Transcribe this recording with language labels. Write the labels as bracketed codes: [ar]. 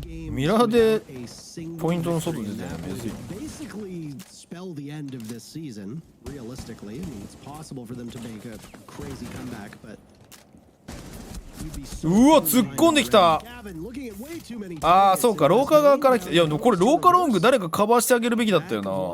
[ja] ミラーでポイントの外出てるの珍しい。 [en] Basically spell the end of this season, realistically. I mean, it's possible for them to make a crazy comeback, but [ja] うわ突っ込んできた。ああそうか廊下側から来た。いやでもこれ廊下ロング誰かカバーしてあげるべきだったよな。